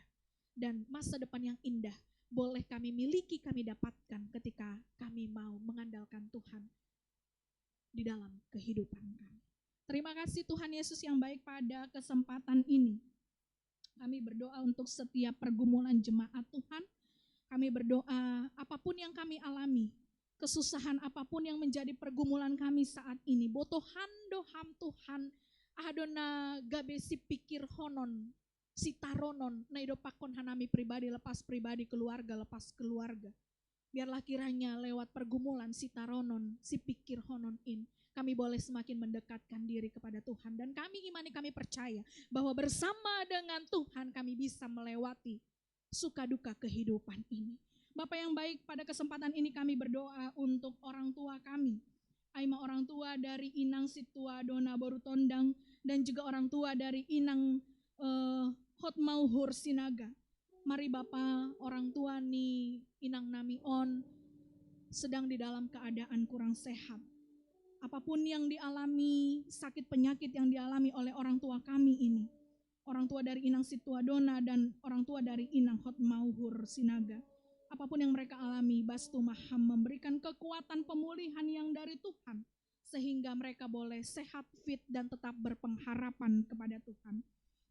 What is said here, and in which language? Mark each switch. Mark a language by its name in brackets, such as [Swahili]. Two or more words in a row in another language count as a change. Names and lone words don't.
[Indonesian] Dan masa depan yang indah boleh kami miliki, kami dapatkan ketika kami mau mengandalkan Tuhan di dalam kehidupan kami. Terima kasih Tuhan Yesus yang baik, pada kesempatan ini kami berdoa untuk setiap pergumulan jemaat Tuhan. Kami berdoa apapun yang kami alami, kesusahan apapun yang menjadi pergumulan kami saat ini, [Batak Simalungun] botohan doham Tuhan, adona gabesi pikir honon, sitaronon, naido pakon hanami pribadi lepas pribadi, keluarga lepas keluarga. [Indonesian] Biarlah kiranya lewat pergumulan sitaronon, [Batak Simalungun] si pikir honon [Indonesian] kami boleh semakin mendekatkan diri kepada Tuhan. Dan kami imani, kami percaya bahwa bersama dengan Tuhan kami bisa melewati suka duka kehidupan ini. Bapak yang baik, pada kesempatan ini kami berdoa untuk orang tua kami. [Batak Simalungun] Aima orang tua [Indonesian] dari Inang Situa Dona Borutondang dan juga orang tua dari Inang Hotmauhur Sinaga. Mari Bapak, [Batak Simalungun] orang tua ni Inang Nami On [Indonesian] sedang di dalam keadaan kurang sehat. Apapun yang dialami, sakit penyakit yang dialami oleh orang tua kami ini, orang tua dari Inang Situa Dona dan orang tua dari Inang Hotmauhur Sinaga, apapun yang mereka alami, [Batak Simalungun] Bastu Maham [Indonesian] memberikan kekuatan pemulihan yang dari Tuhan, sehingga mereka boleh sehat, fit, dan tetap berpengharapan kepada Tuhan.